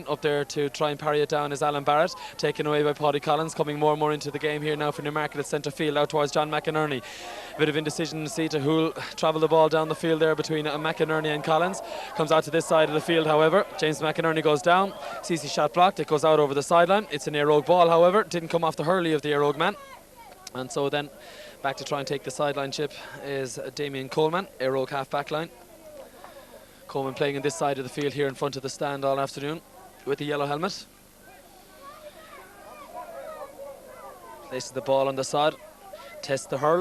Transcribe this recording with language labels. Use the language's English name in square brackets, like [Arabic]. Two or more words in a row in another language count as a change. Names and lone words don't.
[English] Up there to try and parry it down is Alan Barrett, taken away by Paddy Collins, coming more and more into the game here now for Newmarket at centre field, out towards John McInerney. A bit of indecision to see to who'll travel the ball down the field there between McInerney and Collins. Comes out to this side of the field, however. James McInerney goes down, sees his shot blocked, it goes out over the sideline. It's an Éire ball, however, didn't come off the hurley of the Éire man. And so then back to try and take the sideline chip is Damien Coleman, Éire half back line. Coleman playing on this side of the field here in front of the stand all afternoon with the yellow helmet. Places the ball on the side, tests the hurl.